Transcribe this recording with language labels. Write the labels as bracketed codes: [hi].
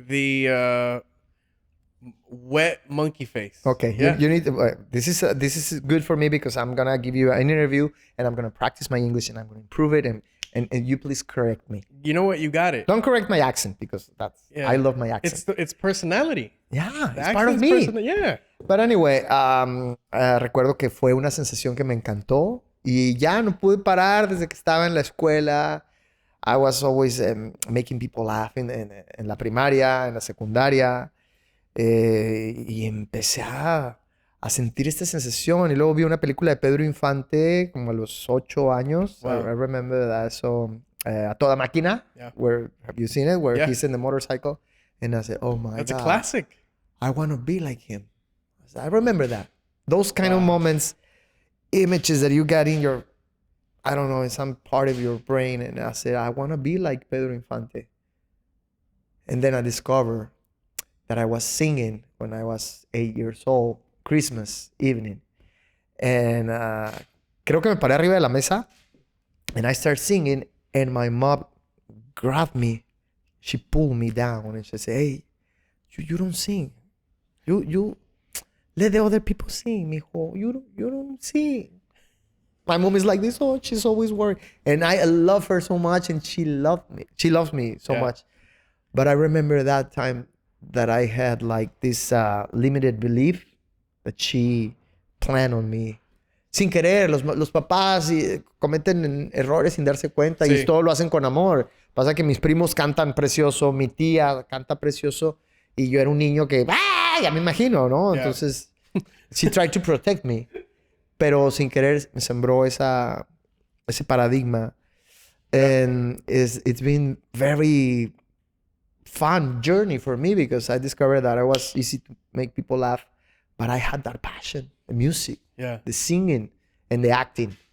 [en] The wet monkey face. Okay, Yeah. you need to, this is good for me because I'm gonna give you an interview and I'm gonna practice my English and I'm gonna improve it and you please correct me. You know what? You got it. Don't correct my accent because I love my accent. It's personality. Yeah, The it's part of accent's me. Yeah. But anyway, [es] recuerdo que fue una sensación que me encantó y ya no pude parar desde que estaba en la escuela. [en] I was always making people laugh [es] en la primaria, en la secundaria. Y empecé a sentir esta sensación. Y luego vi una película de Pedro Infante como a los 8 años. [en] Wow. I remember that. So, A Toda Máquina. Yeah. Have you seen it? Where Yeah. he's in the motorcycle. And I said, oh my That's God. a classic. I want to be like him. I remember that. Those kind of moments, images that you got in your, I don't know, in some part of your brain. And I said, I want to be like Pedro Infante. And then I discovered that I was singing when I was 8 years old, Christmas evening. And [es] creo que me paré arriba de la mesa. [en] And I started singing. And my mom grabbed me. She pulled me down. And she said, hey, you don't sing. You let the other people sing, mijo. You don't sing. My mom is like this. Oh, she's always worried. And I love her so much. And she loved me. She loves me so much. But I remember that time that I had like this limited belief that she planned on me. [es] Sin querer, los papás cometen errores sin darse cuenta y todo lo hacen con amor. Pasa que mis primos cantan precioso, mi tía canta precioso y yo era un niño que, ya me imagino, ¿no? [en] Yeah. [es] Entonces, [en] she tried to protect me. [es] Pero sin querer me sembró ese paradigma. [en] And it's been very fun journey for me because I discovered that I was easy to make people laugh, but I had that passion, the music, the singing, and the acting.